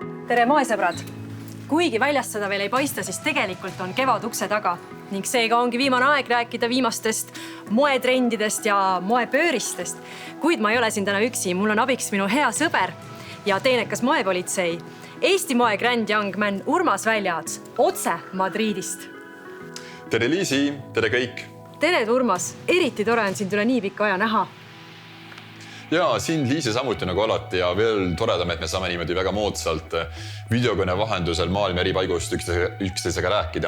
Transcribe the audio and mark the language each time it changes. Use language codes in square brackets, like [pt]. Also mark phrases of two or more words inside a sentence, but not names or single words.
[et] Tere moesõbrad! Kuigi väljast seda veel ei paista, siis tegelikult on kevad ukse taga ning seega ongi viimane aeg rääkida viimastest moetrendidest ja moepööristest. Kuid ma ei ole siin täna üksi, mul on abiks minu hea sõber ja teenekas moepolitsei, Eesti moe [en] grand young man [et] Urmas Väljaots, otse Madridist. Tere Liisi, tere kõik! Tere Urmas, eriti tore on sind üle nii pikka aja näha. Ja sind Liisi samuti nagu alati ja veel toredam, et me saame niimoodi väga moodsalt videokõne vahendusel maailma eri paigust üksteisega rääkida.